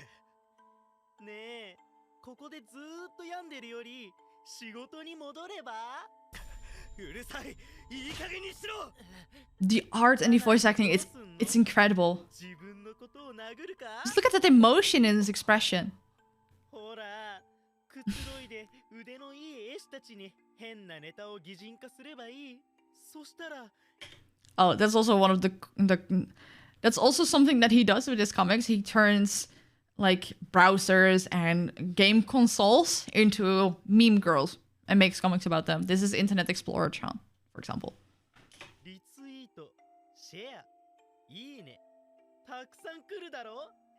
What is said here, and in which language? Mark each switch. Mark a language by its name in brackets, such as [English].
[Japanese] ねえ、ここでずーっと病んでるより仕事に戻れば。うるさい、いい加減にしろ。 [English] The art and the voice acting, it's incredible. [Japanese] 自分のことを殴るか。 [English] Just look at that emotion in his expression. [Japanese] ほら、くつろいで腕のいい絵師たちに変なネタを擬人化すればいい。そしたら。 [English] Oh, that's also one of the that's also something that he does with his comics. He turns like browsers and game consoles into meme girls and makes comics about them. This is Internet Explorer Chan, for example. [Japanese] リツイート、シェア、いいね。たくさん来るだろ。